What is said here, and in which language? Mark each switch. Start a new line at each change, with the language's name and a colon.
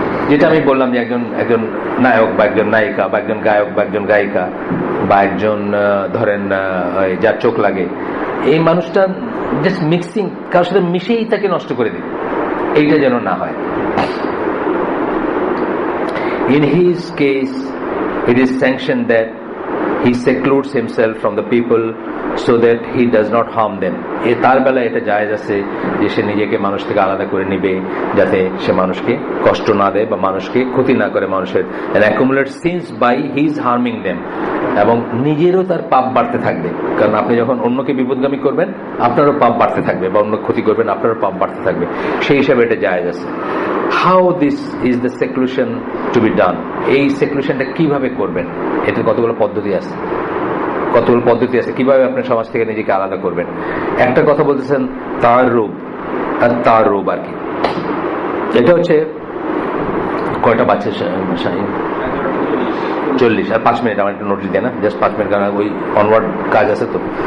Bangla: যেটা আমি বললাম যে একজন নায়ক বা একজন নায়িকা বা একজন গায়ক বা একজন গায়িকা বা একজন ধরেন যার চোখ লাগে, এই মানুষটা জাস্ট মিক্সিং কারোর সাথে মিশেই তাকে নষ্ট করে দেয়, এইটা যেন না হয়।
English: In his case, it is sanctioned that he secludes himself from the people so that he does not harm them.
Bangla: তার বেলায় এটা জায়েজ আছে যে সে নিজেকে মানুষ থেকে আলাদা করে নিবে, যাতে সে মানুষকে কষ্ট না দেয় বা মানুষকে ক্ষতি না করে মানুষের,
English: and accumulate sins by his harming them.
Bangla: এবং নিজেরও তার পাপ বাড়তে থাকবে, কারণ আপনি যখন অন্যকে বিপদগামী করবেন আপনারও পাপ বাড়তে থাকবে, বা অন্য ক্ষতি করবেন আপনারও পাপ বাড়তে থাকবে, সেই হিসাবে এটা জায়েজ আছে।
English: How this is the seclusion to be done?
Bangla: এই সেক্লুশনটা কিভাবে করবেন, এটার কতগুলো পদ্ধতি আছে, কিভাবে আপনার সমাজ থেকে নিজেকে আলাদা করবেন। একটা কথা বলতেছেন তার রূপ আর কি, এটা হচ্ছে কয়টা বাচ্চা 40 আর 5 মিনিট, আমার একটু নোটিস দেয় না, জাস্ট 5 মিনিট, কারণ ওই অনওয়ার্ড কাজ আছে তো।